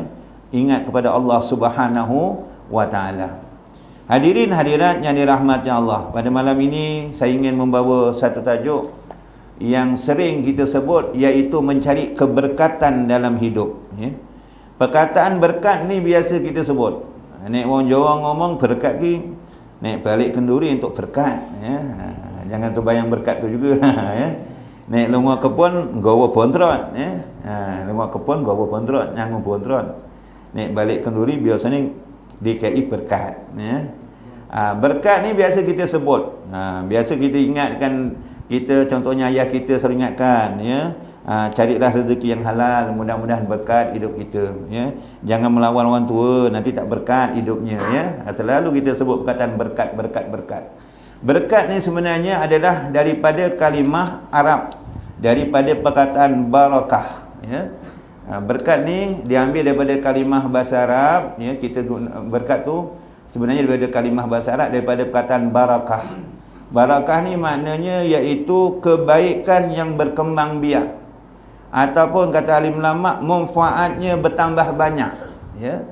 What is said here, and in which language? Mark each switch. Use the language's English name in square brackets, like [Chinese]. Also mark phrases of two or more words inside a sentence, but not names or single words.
[Malay] Ingat kepada Allah [Arabic] Subhanahu wa taala. [Malay] Hadirin hadirat yang dirahmati Allah, pada malam ini saya ingin membawa satu tajuk yang sering kita sebut, iaitu mencari keberkatan dalam hidup, ya. Perkataan berkat ni biasa kita sebut. Nek orang Jawa ngomong berkat ni, nek balik kenduri untuk berkat, ya. Jangan terbayang berkat tu jugalah, ya. [Javanese] Nek lunga kebun gawa bontrot, ya. Lunga kebun gawa bontrot, nyangu bontrot. [Malay] Nek balik kenduri biasanya DKI berkat, ya. Berkat ni biasa kita sebut, biasa kita ingatkan, kita contohnya ayah kita sering ingatkan, ya. Carilah rezeki yang halal, mudah-mudahan berkat hidup kita, ya. Jangan melawan orang tua, nanti tak berkat hidupnya, ya. Selalu kita sebut perkataan berkat, berkat, berkat. Berkat ni sebenarnya adalah daripada kalimah Arab, daripada perkataan barakah, ya. Berkat ni diambil daripada kalimah bahasa Arab, ya. Kita berkat tu sebenarnya daripada kalimah bahasa Arab, daripada perkataan barakah. Barakah ni maknanya iaitu kebaikan yang berkembang biak, ataupun kata alim ulama, manfaatnya bertambah banyak, ya.